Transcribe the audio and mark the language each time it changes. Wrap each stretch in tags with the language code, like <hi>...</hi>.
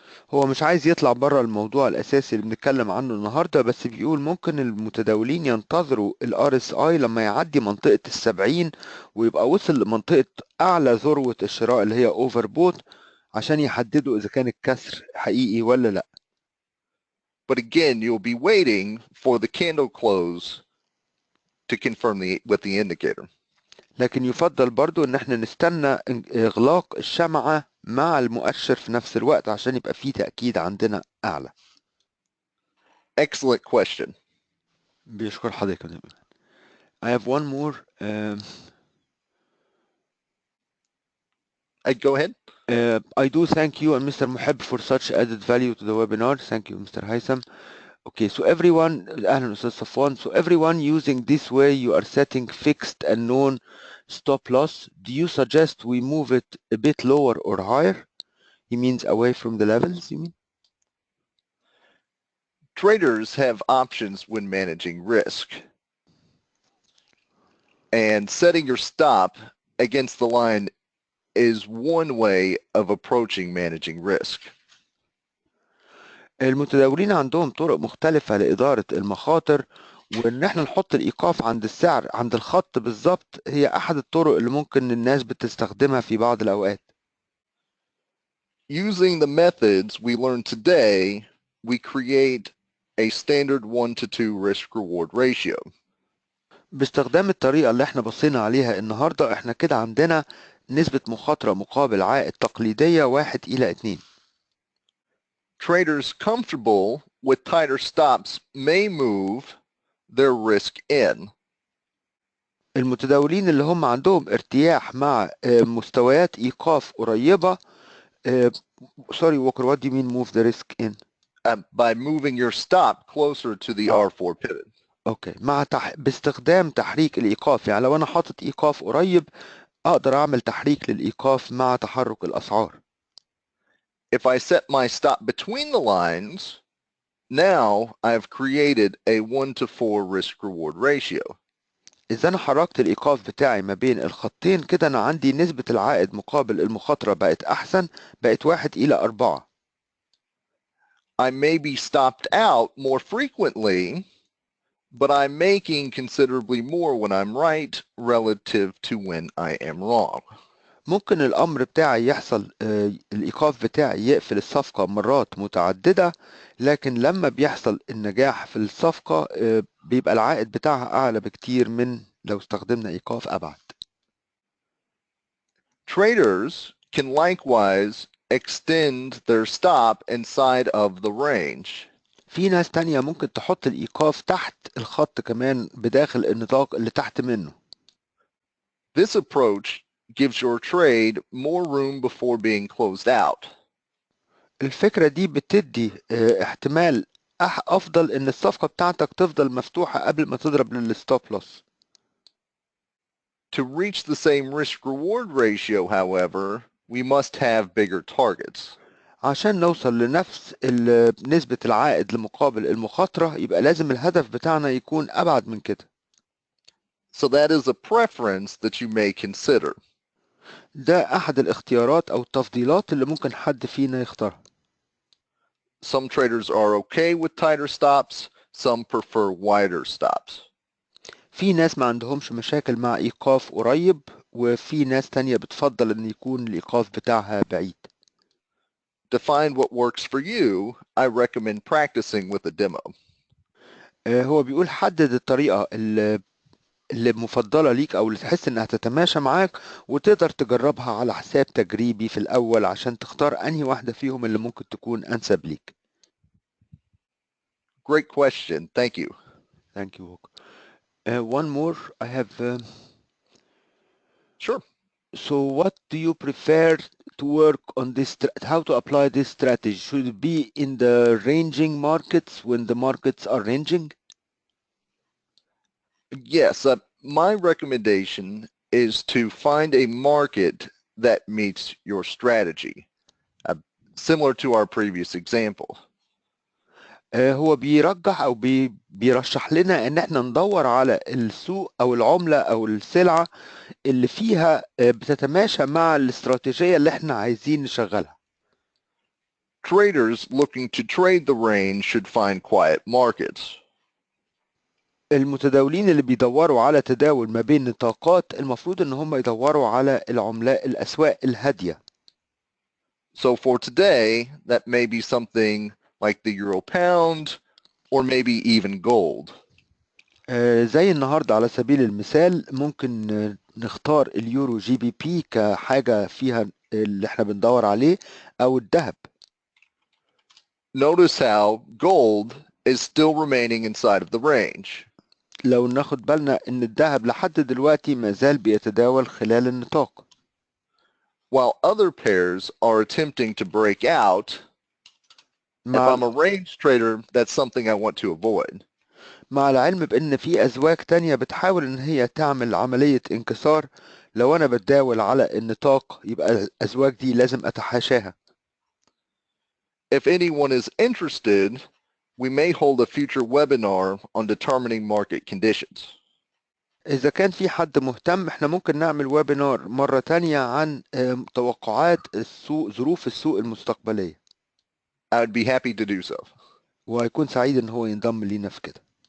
<ar>هو مش عايز يطلع بره الموضوع الأساسي اللي بنتكلم عنه النهاردة، بس بيقول ممكن المتداولين ينتظروا ال RSI لما يعدي منطقة ال70 ويبقى وصل لمنطقة أعلى ذروة الشراء اللي هي أوفر بوت عشان يحددوا إذا كان الكسر حقيقي ولا لأ.</ar> <en>But again, you'll be waiting for the candle close to confirm with the indicator.</en> <ar>لكن يفضل برضو إن احنا نستنى إغلاق الشمعة مع المؤشر في نفس الوقت عشان يبقى فيه تأكيد عندنا أعلى.</ar> <en>Excellent question.</en> <ar>بيشكر حضرتك.</ar> <en>I have one more. Go ahead. I do thank you and Mr. Muhib for such added value to the webinar. Thank you, Mr. Haytham. Okay, so everyone,</en> <ar>أهلا أستاذ صفوان.</ar> <en>So everyone using this way, you are setting fixed and known stop loss. Do you suggest we move it a bit lower or higher? He means away from the levels, you mean? Traders have options when managing risk. And setting your stop against the line is one way of approaching managing risk.</en> <ar>المتداولين عندهم طرق مختلفة لإدارة المخاطر، وإن احنا نحط الإيقاف عند السعر عند الخط بالظبط هي أحد الطرق اللي ممكن الناس بتستخدمها في بعض الأوقات.</ar> <en>Using the methods we learned today, we create a standard 1-to-2 risk-reward ratio.</en> <ar>باستخدام الطريقة اللي احنا بصينا عليها النهاردة احنا كده عندنا نسبة مخاطرة مقابل عائد تقليدية 1:2.</ar> <en>Traders comfortable with tighter stops may move their risk in.</en> <ar>المتداولين اللي هم عندهم ارتياح مع مستويات إيقاف قريبة.</ar> <en>Sorry, Walker, what do you mean move the risk in? By moving your stop closer to the R4 pivot.</en> <ar>اوكي، باستخدام تحريك الإيقاف. يعني لو أنا حاطط إيقاف قريب أقدر أعمل تحريك للإيقاف مع تحرك الأسعار.</ar> <en>If I set my stop between the lines, now I've created a 1-to-4 risk-reward ratio.</en> <ar>إذا أنا حركت الإيقاف بتاعي ما بين الخطين كده أنا عندي نسبة العائد مقابل المخاطرة بقت أحسن، بقت 1:4.</ar> <en>I may be stopped out more frequently, but I'm making considerably more when I'm right relative to when I am wrong.</en> <ar>ممكن الأمر بتاعي يحصل الإيقاف بتاعي يقفل الصفقة مرات متعددة، لكن لما بيحصل النجاح في الصفقة بيبقى العائد بتاعها أعلى بكتير من لو استخدمنا إيقاف أبعد.</ar> <en>Traders can likewise extend their stop inside of the range.</en> <ar>في ناس تانية ممكن تحط الإيقاف تحت الخط كمان بداخل النطاق اللي تحت منه.</ar> <en>This approach gives your trade more room before being closed out.</en> <ar>الفكرة دي بتدي احتمال أفضل إن الصفقة بتاعتك تفضل مفتوحة قبل ما تضرب للستوب لوس.</ar> <en>To reach the same risk-reward ratio, however, we must have bigger targets.</en> <ar>عشان نوصل لنفس نسبة العائد لمقابل المخاطرة يبقى لازم الهدف بتاعنا يكون أبعد من كده.</ar> <en>So that is a preference that you may consider.</en> <ar>ده أحد الاختيارات أو التفضيلات اللي ممكن حد فينا يختارها.</ar> <en>Some traders are okay with tighter stops, some prefer wider stops.</en> <ar>في ناس ما عندهمش مشاكل مع إيقاف قريب، وفي ناس تانية بتفضل إن يكون الإيقاف بتاعها بعيد.</ar> <en>To find what works for you, I recommend practicing with a demo.</en> <ar>هو بيقول حدد الطريقة اللي مفضلة ليك أو اللي تحس إنها تتماشى معاك وتقدر تجربها على حساب تجريبي في الأول عشان تختار أنهي واحدة فيهم اللي ممكن تكون أنسب ليك.</ar> <en>Great question. Thank you. Thank you. One more I have. Sure. So what do you prefer to work on this? How to apply this strategy? Should it be in the ranging markets when the markets are ranging? Yes, my recommendation is to find a market that meets your strategy, similar to our previous example.</en> <ar>هو بيرجح أو بيرشح لنا إن احنا ندور على السوق أو العملة أو السلعة اللي فيها بتتماشى مع الاستراتيجية اللي احنا عايزين نشغلها.</ar> <en>Traders looking to trade the range should find quiet markets.</en> <ar>المتداولين اللي بيدوروا على تداول ما بين نطاقات المفروض ان هم يدوروا على الاسواق الهادية.</ar> <en>So for today, that may be something like the euro pound or maybe even gold.</en> <ar>زي النهاردة على سبيل المثال ممكن نختار اليورو جي بي بي كحاجة فيها اللي احنا بندور عليه او الذهب.</ar> <en>Notice how gold is still remaining inside of the range.</en> <ar>لو ناخد بالنا ان الذهب لحد دلوقتي ما زال بيتداول خلال النطاق.</ar> <en>While other pairs are attempting to break out, If</en> <ar>مع</ar> <en>I'm a range trader, that's something I want to avoid.</en> <ar>مع العلم بأن في أزواج تانية بتحاول إن هي تعمل عملية انكسار. لو أنا بتداول على النطاق يبقى الأزواج دي لازم أتحاشاها.</ar> <en>If anyone is interested, we may hold a future webinar on determining market conditions.</en> <ar>إذا كان في حد مهتم احنا ممكن نعمل ويبينار مرة تانية عن توقعات السوق، ظروف السوق المستقبلية.</ar> <en>I would be happy to do so.</en> <ar>وهيكون سعيد إن هو ينضم لينا في كده.</ar>